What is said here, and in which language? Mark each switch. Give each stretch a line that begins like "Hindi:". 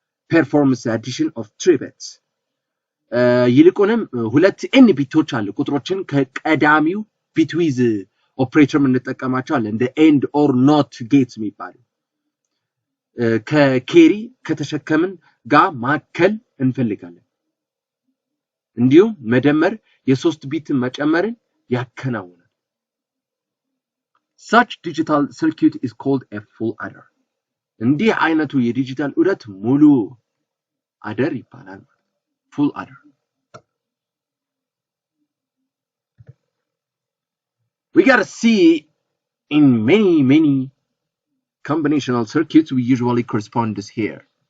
English: Performs addition of 3 bits.
Amharic: ይልቁንም ሁለት n ቢቶች አሉ ቁጥሮችን ከቀዳሚው bitwiz ኦፕሬተር እንጠቀማቸዋለን እንደ ኤንድ ኦር ኖት ጌትስ የሚባሉ ከኬሪ ከተሸከምን ጋር ማከል እንፈልጋለን። እንዲሁም መደመር የሶስት ቢት መጨመርን ያከናውናል።
English: Such digital circuit is called a full adder.
Amharic: እንዲህ አይነቱ የዲጂታል ዑደት ሙሉ አደር ይባላል። Full adder.
English: We gotta see in many combinational circuits we usually correspond this here.